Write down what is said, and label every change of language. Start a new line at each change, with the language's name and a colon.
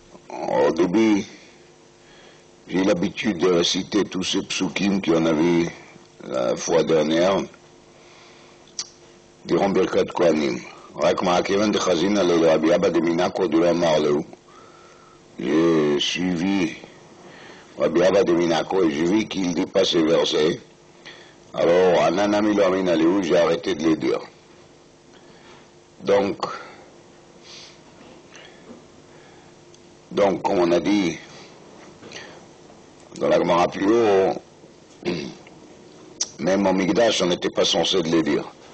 French: Au début, j'ai l'habitude de réciter tous ces psukim qu'on a vus la fois dernière, diront Birkat Kohanim.
Aramaic: רק מהכיוון דחזינא לרבי אבא דמינקו דלא אמר לו.
French: J'ai suivi Rabbi Abba de Minako et j'ai vu qu'il ne dit pas ces versets. Alors,
Aramaic: Ananami lo amin aleu,
French: j'ai arrêté de les dire. Donc, comme on a dit dans la Gemara plus haut, même au Migdash, on n'était pas censé de les dire.